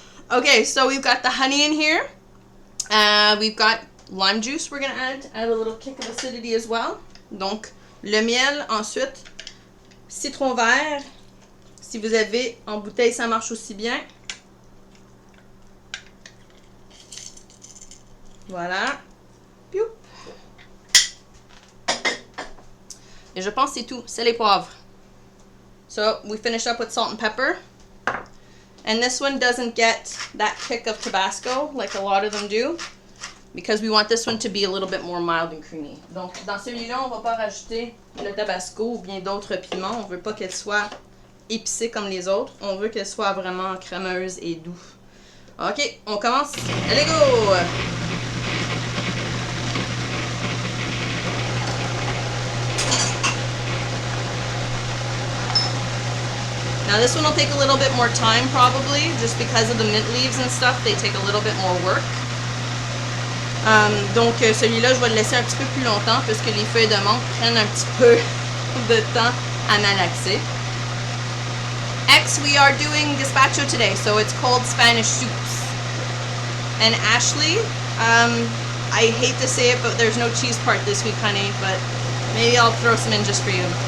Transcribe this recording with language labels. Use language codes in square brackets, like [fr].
[en] Okay, so we've got the honey in here. We've got lime juice we're going to add a little kick of acidity as well. [fr] Donc, le miel, ensuite, citron vert. Si vous avez en bouteille, ça marche aussi bien. Voilà. Piou. Et je pense que c'est tout. Sel et poivre. [en] So, we finish up with salt and pepper. And this one doesn't get that kick of Tabasco like a lot of them do, because we want this one to be a little bit more mild and creamy. [fr] Donc, dans celui-là, on va pas rajouter le Tabasco ou bien d'autres piments. On veut pas qu'elle soit épicée comme les autres. On veut qu'elle soit vraiment crémeuse et doux. Ok, on commence. Allez, go! [en] Now this one will take a little bit more time probably, just because of the mint leaves and stuff, they take a little bit more work. [fr] Donc celui-là, je vais le laisser un petit peu plus longtemps puisque les feuilles de menthe prennent un petit peu de temps à malaxer. [en] We are doing gazpacho today, so it's called Spanish soups. And Ashley, I hate to say it, but there's no cheese part this week, honey, but maybe I'll throw some in just for you.